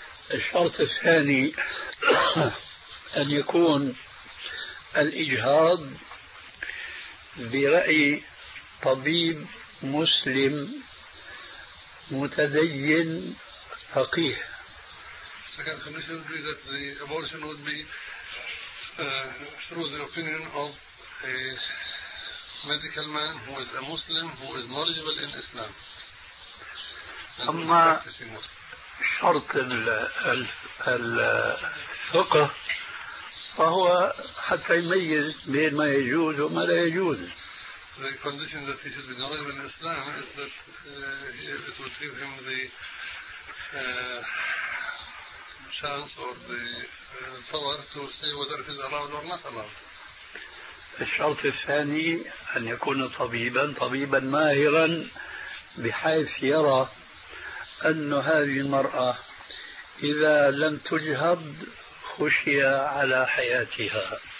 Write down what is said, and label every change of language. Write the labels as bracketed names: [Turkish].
[Arabic] الشرط الثاني أن يكون الإجهاض برأي طبيب مسلم متدين فقيه. [English] Second condition would be that the abortion would be through the opinion of a medical man who is a Muslim who is knowledgeable in Islam. [Arabic] أما شرط الفقه فهو حتى يميز بين ما يجوز وما لا يجوز. [English] The condition that he should be knowledgeable in Islam is that it would give him the chance or the power to say whether it is allowed or not allowed. [Arabic] الشرط الثاني أن يكون طبيبا ماهرا بحيث يرى أن هذه المرأة إذا لم تجهض خشية على حياتها.